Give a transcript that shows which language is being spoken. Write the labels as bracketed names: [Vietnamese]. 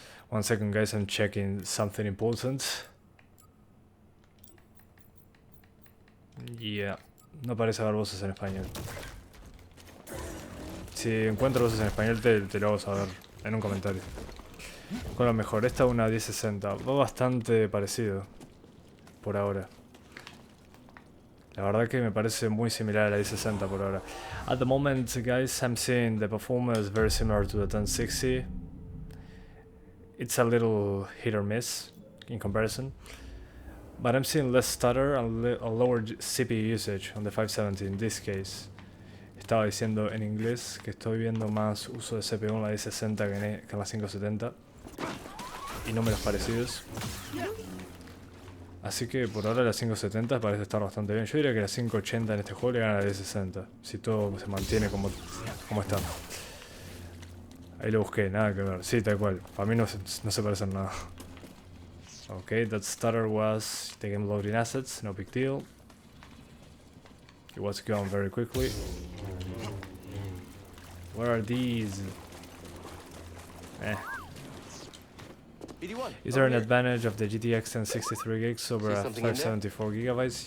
[English] One second guys, I'm checking something important. Yeah. [Spanish] No parece haber voces en español. Si encuentro voces en español te lo hago saber en un comentario. ¿Cuál es mejor? Esta es una 1060. Va bastante parecido. Por ahora. La verdad que me parece muy similar a la 1060 por ahora. [English] At the moment, guys, I'm seeing the performance very similar to the 1060. It's a little hit or miss in comparison. But I'm seeing less stutter and a lower CPU usage on the 570 in this case. [Spanish] Estaba diciendo en inglés que estoy viendo más uso de CPU en la 1060 que en la 570. Y números parecidos. Así que por ahora la 570 parece estar bastante bien. Yo diría que la 580 en este juego le gana a la 1060. Si todo se mantiene como está. Ahí lo busqué, nada que ver. Sí, tal cual. Para mí no se parecen nada. [English] Okay, that stutter was the game loading assets, no big deal. It was going very quickly. Where are these? Is there an advantage of the GTX 1063 gigs over a 574 gigabytes?